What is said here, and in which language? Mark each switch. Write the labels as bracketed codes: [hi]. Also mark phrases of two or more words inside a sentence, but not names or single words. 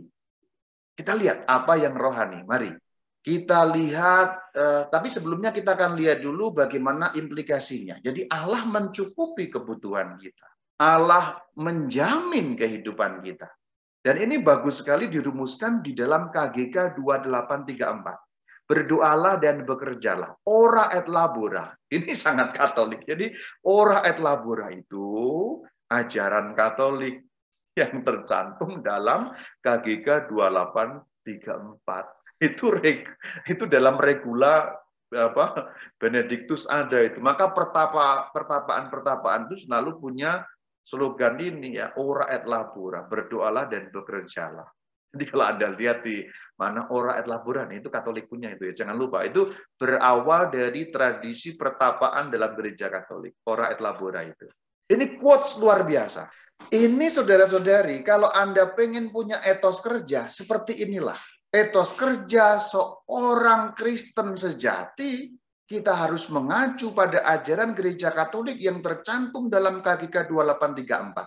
[id] Kita lihat apa yang rohani. Mari kita lihat, tapi sebelumnya kita akan lihat dulu bagaimana implikasinya. Jadi Allah mencukupi kebutuhan kita. Allah menjamin kehidupan kita. Dan ini bagus sekali dirumuskan di dalam KGK 2834. Berdoalah dan bekerjalah. [la] Ora et labora. [id] Ini sangat Katolik. Jadi [la] ora et labora [id] itu ajaran Katolik yang tercantum dalam KGK 2834. Itu dalam regula Benediktus ada itu. Maka pertapaan-pertapaan itu selalu punya slogan ini ya, [la] ora et labora, [id] berdoalah dan bekerjalah. Jadi kalau Anda lihat di mana [la] ora et labora, [id] itu Katolik punya itu ya. Jangan lupa, itu berawal dari tradisi pertapaan dalam gereja Katolik. [la] Ora et labora [id] itu. Ini quotes luar biasa. Ini saudara-saudari, kalau Anda pengen punya etos kerja, seperti inilah. Etos kerja seorang Kristen sejati, kita harus mengacu pada ajaran gereja Katolik yang tercantum dalam KGK 2834.